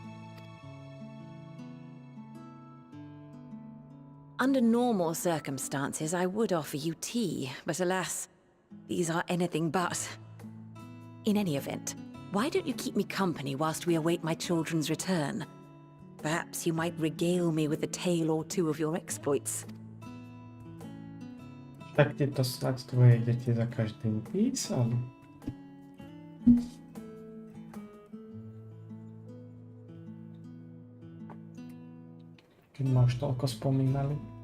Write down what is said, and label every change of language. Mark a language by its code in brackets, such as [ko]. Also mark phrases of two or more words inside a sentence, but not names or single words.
[en] Under normal circumstances, I would offer you tea, but alas, these are anything but. In any event, why don't you keep me company whilst we await my children's return? Perhaps you might regale me with a tale or two of your exploits. [cs] Tak ti to snad tvoje děti za každým písali. [sk] Keď ma už toľko spomínali.